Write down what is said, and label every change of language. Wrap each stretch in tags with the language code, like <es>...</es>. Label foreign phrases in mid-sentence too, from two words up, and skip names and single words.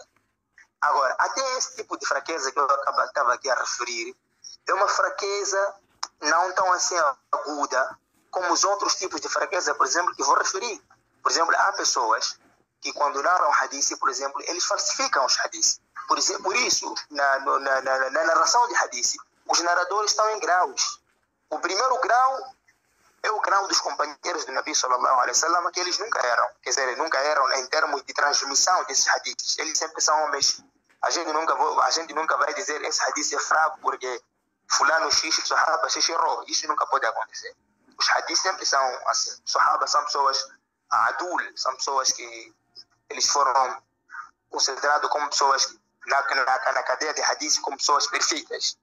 <pt>Agora, até esse tipo de fraqueza que eu estava aqui a referir, é uma fraqueza não tão assim aguda como os outros tipos de fraqueza, por exemplo, que vou referir. Por exemplo, há pessoas que quando narram hadith, por exemplo, eles falsificam os hadith. Por isso, na narração de hadith, os narradores estão em graus. O primeiro grau é o grau dos companheiros do Nabi</pt> <ar>صلى الله عليه وسلم,</ar> <pt>que eles nunca eram. Quer dizer, nunca eram em termos de transmissão desses hadiths. Eles sempre são homens. A gente nunca vai dizer esse hadith é fraco porque fulano xixi, sahaba xixi errou. Isso nunca pode acontecer. Os hadiths sempre são assim. Sahaba são pessoas adul, são pessoas que eles foram considerados como pessoas na cadeia de hadith como pessoas perfeitas.</pt>